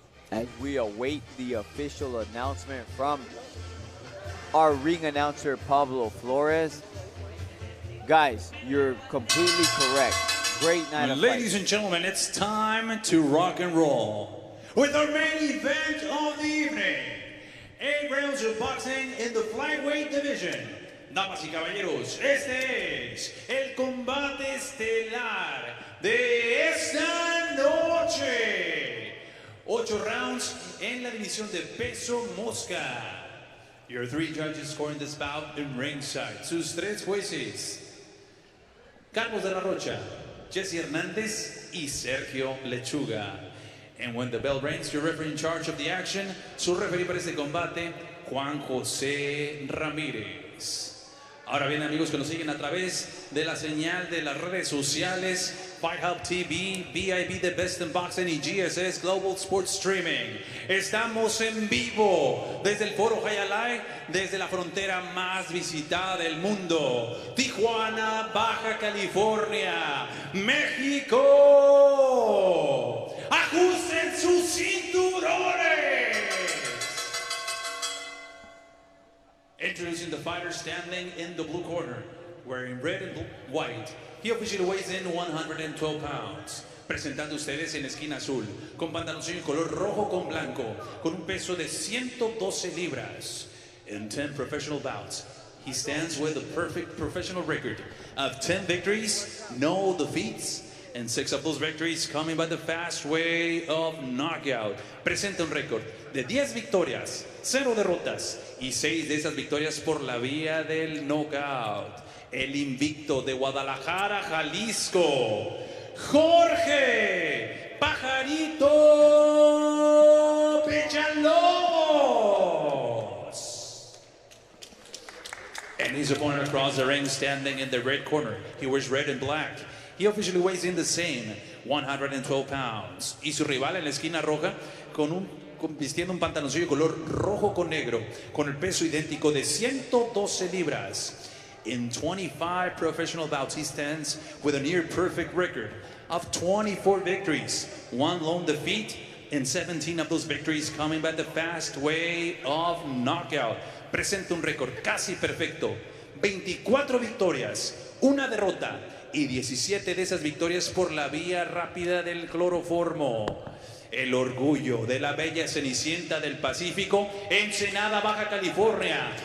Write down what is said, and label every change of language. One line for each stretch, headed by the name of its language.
English: As we await the official announcement from our ring announcer, Pablo Flores. Guys, you're completely correct. Great night of Ladies fights. and gentlemen, it's time to rock and roll with our main event of the evening. 8 rounds of boxing in the flyweight division.
Spanish: Damas y caballeros, este es el combate estelar de esta noche. 8 rounds en la división de peso mosca.
English: Your 3 judges scoring this bout in ringside.
Spanish: Sus 3 jueces, Carlos de la Rocha, Jesse Hernandez y Sergio Lechuga.
English: And when the bell rings, your referee in charge of the action,
Spanish: su referee para este combate,
English: Juan José Ramírez.
Spanish: Ahora bien, amigos que nos siguen a través de la señal de las redes sociales, Fight Hub TV, BIB The Best in Boxing y GSS Global Sports Streaming. Estamos en vivo desde el Foro Hayalay, desde la frontera más visitada del mundo, Tijuana, Baja California, México. ¡Ajusten sus cinturones!
English: Introducing the fighter standing in the blue corner, wearing red and white. He officially weighs in 112 pounds.
Spanish: Presentando ustedes en esquina azul, con pantaloncillo en color rojo con blanco, con un peso de 112 libras.
English: In 10 professional bouts, he stands with a perfect professional record of 10 victories, no defeats, and 6 of those victories coming by the fast way of knockout.
Spanish: Presenta un récord de 10 victorias, 0 derrotas y 6 de esas victorias por la vía del knockout. El invicto de Guadalajara, Jalisco, Jorge Pajarito Villalobos.
English: And his opponent across the ring standing in the red corner. He wears red and black. He officially weighs in the same 112 pounds.
Spanish: Y su rival en la esquina roja con vistiendo un pantaloncillo color rojo con negro, con el peso idéntico de 112 libras.
English: In 25 professional bouts, he stands with a near-perfect record of 24 victories, 1 lone defeat, and 17 of those victories coming by the fast way of knockout.
Spanish: Presenta un récord casi perfecto, 24 victorias, 1 derrota y 17 de esas victorias por la vía rápida del cloroformo. El orgullo de la bella Cenicienta del Pacífico, Ensenada, Baja California.